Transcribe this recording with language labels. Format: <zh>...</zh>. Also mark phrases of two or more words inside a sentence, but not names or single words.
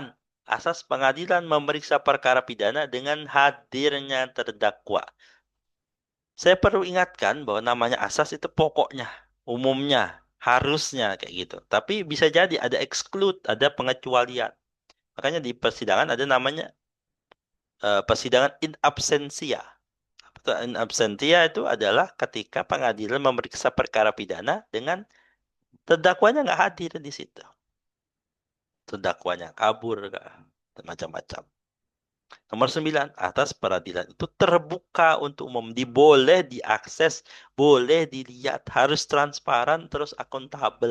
<id>Asas pengadilan memeriksa perkara pidana dengan hadirnya terdakwa. Saya perlu ingatkan bahwa namanya asas itu pokoknya, umumnya, harusnya kayak gitu. Tapi bisa jadi ada exclude, ada pengecualian. Makanya di persidangan ada namanya persidangan</id> <la>in absentia. In absentia</la> <id>itu adalah ketika pengadilan memeriksa perkara pidana dengan terdakwanya nggak hadir di situ. Terdakwanya kabur, macam-macam. Nomor 9, atas peradilan itu terbuka untuk umum. Boleh diakses, boleh dilihat, harus transparan, terus akuntabel.</id>